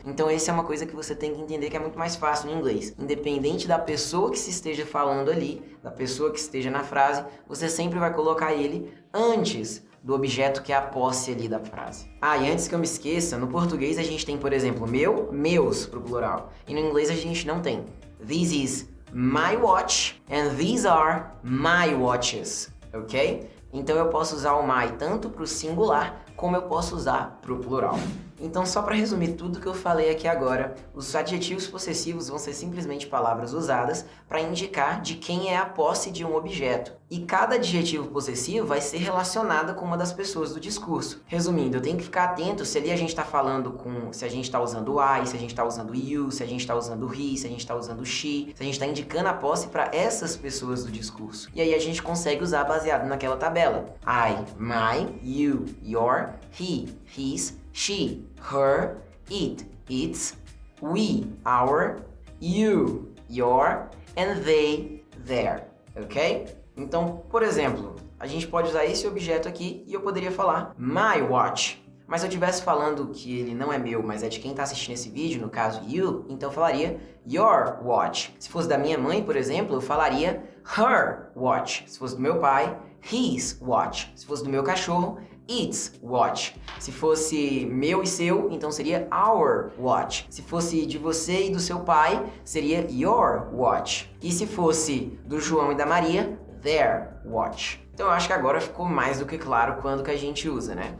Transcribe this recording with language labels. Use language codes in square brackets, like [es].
[pt] Então essa é uma coisa que você tem que entender que é muito mais fácil no inglês. Independente da pessoa que se esteja falando ali, da pessoa que esteja na frase, você sempre vai colocar ele antes do objeto que é a posse ali da frase. E antes que eu me esqueça, no português a gente tem, por exemplo, meu, meus pro plural. E no inglês a gente não tem. [en] This is my watch and these are my watches, ok? [pt] Então eu posso usar o my tanto para o singular, como eu posso usar para o plural. Então, só para resumir tudo que eu falei aqui agora, os adjetivos possessivos vão ser simplesmente palavras usadas para indicar de quem é a posse de um objeto. E cada adjetivo possessivo vai ser relacionado com uma das pessoas do discurso. Resumindo, eu tenho que ficar atento se ali a gente está falando se a gente está usando I, se a gente está usando you, se a gente está usando he, se a gente está usando she, se a gente está indicando a posse para essas pessoas do discurso. E aí a gente consegue usar baseado naquela tabela. [en] I, my, you, your, he, his, she, her, it, its, we, our, you, your, and they, their, ok? [pt] Então, por exemplo, a gente pode usar esse objeto aqui e eu poderia falar my watch. Mas se eu estivesse falando que ele não é meu, mas é de quem está assistindo esse vídeo, no caso you, então eu falaria your watch. Se fosse da minha mãe, por exemplo, eu falaria her watch. Se fosse do meu pai, his watch. Se fosse do meu cachorro, its watch. Se fosse meu e seu, então seria our watch. Se fosse de você e do seu pai, seria your watch. E se fosse do João e da Maria, their watch. Então eu acho que agora ficou mais do que claro quando que a gente usa, né?